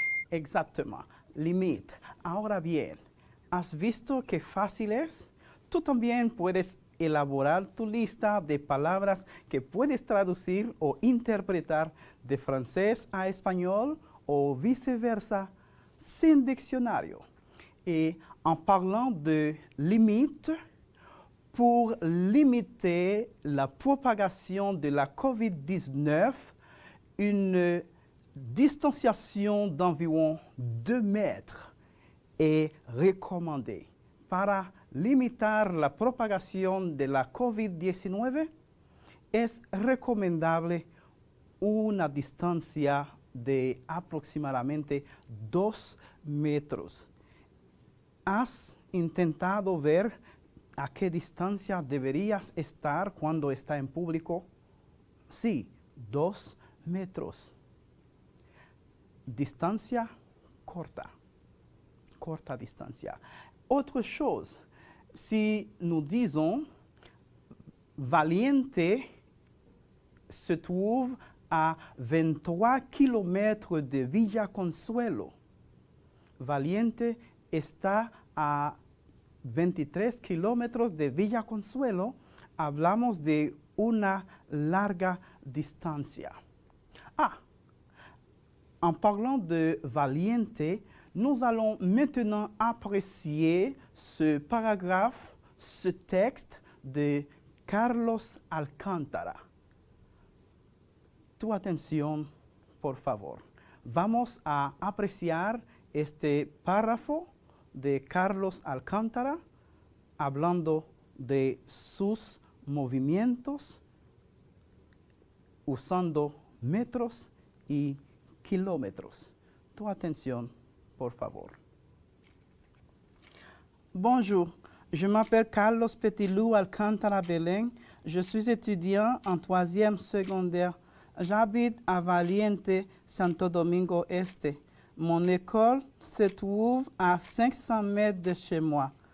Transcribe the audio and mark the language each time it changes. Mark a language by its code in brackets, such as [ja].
[es] Exactement. Limite. Ahora bien, ¿Has visto qué fácil es? Tú también puedes elaborar tu lista de palabras que puedes traducir o interpretar de francés a español o viceversa sin diccionnario. [fr] Et en parlant de limites, pour limiter la propagation de la COVID-19, une distanciation d'environ 2 mètres est recommandée. [es] Para limitar la propagación de la COVID-19, es recomendable una distancia de aproximadamente 2 metros. ¿Has intentado ver a qué distancia deberías estar cuando está en público? Sí, 2 metros. Distancia corta. Corta distancia. [fr] Autre chose, si nous disons Valiente se trouve à 23 kilomètres de Villa Consuelo. [es] Valiente está a 23 kilómetros de Villa Consuelo. Hablamos de una larga distancia. [fr] En parlant de Valiente, nous allons maintenant apprécier ce paragraphe, ce texte de Carlos Alcántara. [es] Tu atención, por favor. Vamos a apreciar este párrafo de Carlos Alcántara hablando de sus movimientos usando metros y kilómetros. Tu atención, por favor. [fr] Bonjour, je m'appelle Carlos Petilou Alcántara Belén. Je suis étudiant en 3e secondaire. J'habite à Valiente, Santo Domingo Este. Mon école se trouve à 500 mètres de chez moi.